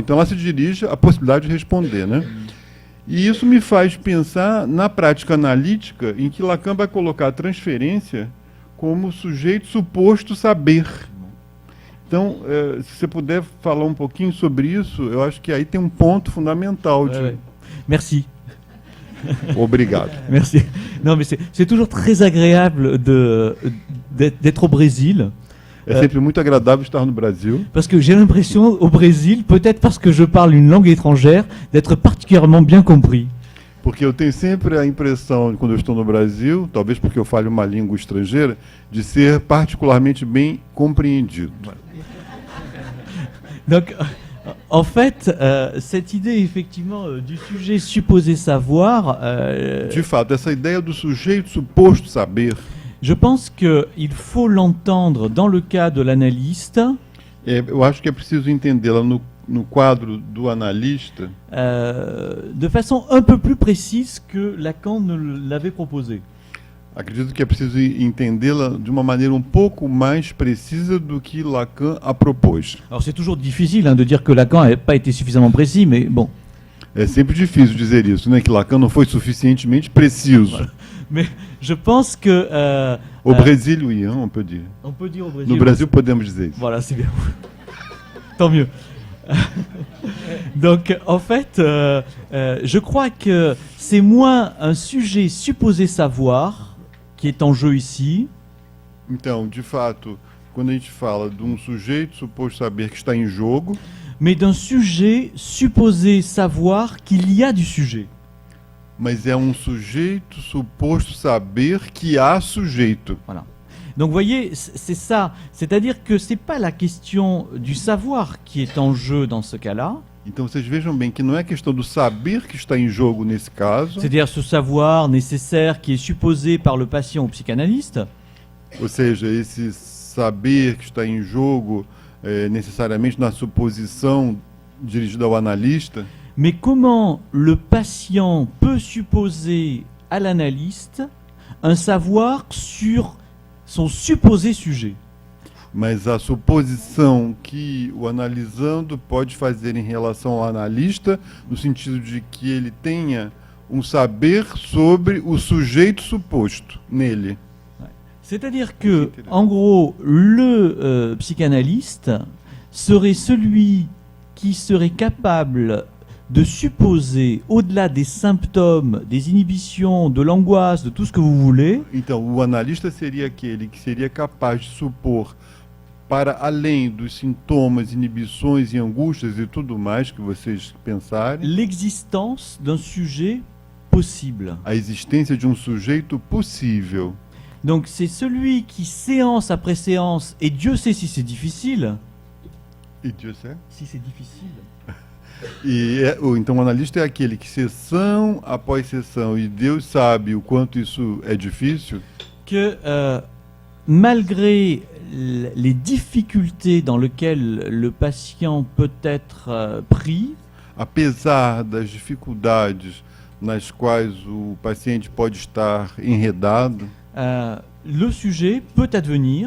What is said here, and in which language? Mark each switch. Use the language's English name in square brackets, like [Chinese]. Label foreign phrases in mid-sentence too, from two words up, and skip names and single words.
[Portuguese] Então ela se dirige à possibilidade de responder, né? E isso me faz pensar na prática analítica, em que Lacan vai colocar a transferência como sujeito suposto saber. Então, se você puder falar um pouquinho sobre isso, eu acho que aí tem um ponto fundamental. [French] Merci. [Portuguese] Obrigado. [French] Merci. Non, mais c'est toujours très agréable d'être au Brésil. [Portuguese] É sempre muito agradável estar no Brasil. [French] Parce que j'ai l'impression, au Brésil, peut-être parce que je parle une langue étrangère, d'être particulièrement bien compris. [Portuguese] Porque eu tenho sempre a impressão, quando eu estou no Brasil, talvez porque eu fale uma língua estrangeira, de ser particularmente bem compreendido. [French] Donc, en fait, cette idée, effectivement, du sujet supposé savoir... [Portuguese] De fato, essa ideia do sujeito suposto saber... [French] Je pense qu'il faut l'entendre dans le cas de l'analyste. [Portuguese] Eu acho que é preciso entendê-la no quadro do analista, [French] de façon un peu plus précise que Lacan ne l'avait proposé. [Portuguese] acredito que é preciso entendê-la de uma maneira um pouco mais precisa do que Lacan a propôs. [French] Alors c'est toujours difficile de dire que Lacan n'a pas été suffisamment précis, mais bon. [Portuguese] É sempre difícil dizer isso, né? Que Lacan não foi suficientemente preciso. [French] Mais je pense que... Au Brésil, oui, hein, on peut dire. on peut dire au Brésil... [Portuguese] No Brasil podemos dizer isso. [French] Voilà, c'est bien. Tant mieux. Donc, en fait, je crois que c'est moins un sujet supposé savoir qui est en jeu ici, [Portuguese] Então, de fato, quando a gente fala de um sujeito suposto saber que está em jogo, [French] mais d'un sujet supposé savoir qu'il y a du sujet. [Portuguese] mas é um sujeito suposto saber que há sujeito. [French] Voilà. Donc, vous voyez, c'est ça. C'est-à-dire que c'est pas la question du savoir qui est en jeu dans ce cas-là. [Portuguese] Então, vocês vejam bem que não é questão do saber que está em jogo nesse caso, [French] C'est-à-dire ce savoir nécessaire qui est supposé par le patient au psychanalyste, [Portuguese] ou seja, esse saber que está em jogo necessariamente na suposição dirigida ao analista, [French] mais comment le patient peut supposer à l'analyste un savoir sur son supposé sujet. [Portuguese] mas a suposição que o analisando pode fazer em relação ao analista, no sentido de que ele tenha um saber sobre o sujeito suposto nele. [French] C'est-à-dire que, en gros, le psychanalyste serait celui qui serait capable de supposer, au-delà des symptômes, des inhibitions, de l'angoisse, de tout ce que vous voulez, [Portuguese] Então, o analista seria aquele que seria capaz de supor, para além dos sintomas, inibições e angústias e tudo mais que vocês pensarem, [French] l'existence d'un sujet possible. [Portuguese] a existência de um sujeito possível. [French] Donc c'est celui qui, séance après séance, et Dieu sait si c'est difficile, [Portuguese] E Deus é? [French] si c'est difficile, [Portuguese] Então o analista é aquele que sessão após sessão, e Deus sabe o quanto isso é difícil, [French] que malgré les difficultés dans lesquelles le patient peut être pris, [Portuguese] apesar das dificuldades nas quais o paciente pode estar enredado, [French] le sujet peut advenir